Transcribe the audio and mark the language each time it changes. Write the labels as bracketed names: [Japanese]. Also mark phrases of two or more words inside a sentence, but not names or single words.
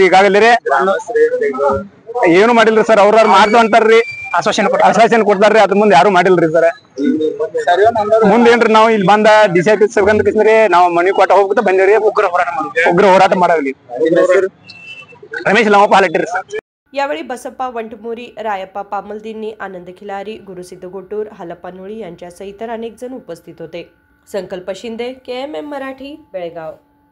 [Kannada] ಈಗಾಗಲೇ ಏನು ಮಾಡಿಲ್ರಿ ಸರ್, ಅವ್ರ ಮಾಡ್ದು ಅಂತಾರ್ರಿ, ಆಶ್ವಾಸನೆ ಕೊಡ್ತಾರ್ರಿ, ಅದ್ರ ಮುಂದೆ ಯಾರು ಮಾಡಿಲ್ರಿ ಸರ್। ಮುಂದೇನ್ರಿ ನಾವು ಇಲ್ಲಿ ಬಂದ DC ಆಫೀಸರ್ ನಾವು ಮನಿ ಕೊಟ್ಟ ಹೋಗ್ಬಿಟ್ಟು ಬಂದೇವ್ರಿ, ಉಗ್ರ ಹೋರಾಟ ಮಾಡಲಿ। ರಮೇಶ್ ಲಮಪ್ಪ ಹಾಲಟ್ಟಿರಿ ಸರ್। [Marathi] यावेळी बसप्पा वंटमोरी, रायप्पा पामलदिन्नी, आनंद खिलारी, गुरुसिद्ध गोटूर, हालप्पा नुळी यांच्यासह इतर अनेक जण उपस्थित होते। संकल्प शिंदे, KMM मराठी, बेळगाव।